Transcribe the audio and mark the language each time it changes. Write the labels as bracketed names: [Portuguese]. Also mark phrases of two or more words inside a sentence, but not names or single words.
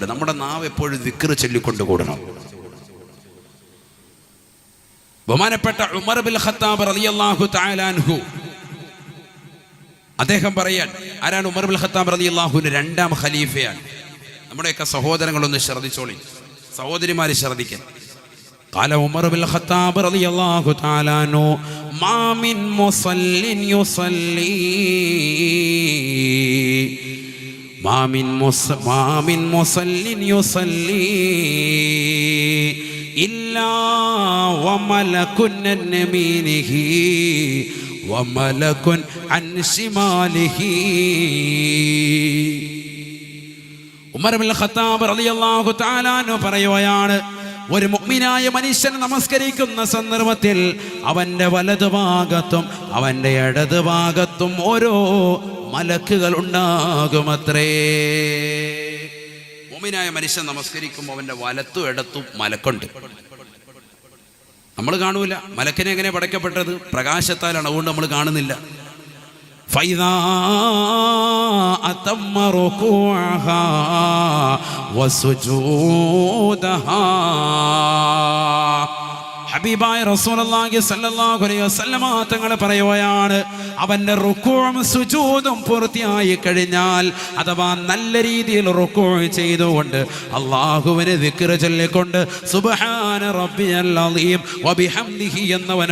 [Malayalam] നമ്മുടെ നാവ് എപ്പോഴും ദിക്ർ ചൊല്ലിക്കൊണ്ടുകൂടണം. ബഹുമാനപ്പെട്ട ഉമർ ബിൻ ഖത്താബ് [Arabic] رضي الله تعالى عنه [Malayalam] അദ്ദേഹം പറയാൻ, ആരാണ് ഉമർ ബിൻ ഖത്താബ് റളിയല്ലാഹുവിന്റെ രണ്ടാം ഖലീഫയാണ്. നമ്മുടെയൊക്കെ സഹോദരങ്ങളൊന്ന് ശ്രദ്ധിച്ചോളി, സഹോദരിമാര് ശ്രദ്ധിക്കാൻ. [Arabic] قال عمر بن الخطاب رضي الله تعالى عنه ما من مصل يصلي ما من مصل يصلي إلا وملك عن يمينه وملك عن شماله. [Malayalam] ഉമർ ബിൻ ഖത്താബ് [Arabic] رضي الله تعالى عنه [Malayalam] പറയുകയാണ്, ഒരു മുഅ്മിനായ മനുഷ്യൻ നമസ്കരിക്കുന്ന സന്ദർഭത്തിൽ അവൻ്റെ വലതുഭാഗത്തും അവൻ്റെ ഇടതുഭാഗത്തും ഓരോ മലക്കുകൾ ഉണ്ടാകുമത്രേ. മുഅ്മിനായ മനുഷ്യൻ നമസ്കരിക്കുമ്പോൾ അവൻ്റെ വലത്തും ഇടത്തും മലക്കുണ്ട്. നമ്മൾ കാണൂല. മലക്കിനെ എങ്ങനെ പടയ്ക്കപ്പെട്ടത്? പ്രകാശത്താലാണ്, അതുകൊണ്ട് നമ്മൾ കാണുന്നില്ല. [Arabic] فإذا أتم ركوعها وسجودها. [Malayalam] ഹബീബായ റസൂലുള്ളാഹി [Arabic] صلى الله عليه وسلم [Malayalam] തങ്ങൾ പറയുകയാണ്, അവന്റെ റുകൂഉം സുജൂദും പൂർത്തിയായി കഴിഞ്ഞാൽ, അഥവാ നല്ല രീതിയിൽ റുകൂഉ ചെയ്തുകൊണ്ട് അല്ലാഹുവിനെ ദിക്ർ ചൊല്ലിക്കൊണ്ട് [Arabic] سبحان ربي العظيم وبحمده [Malayalam] എന്നവൻ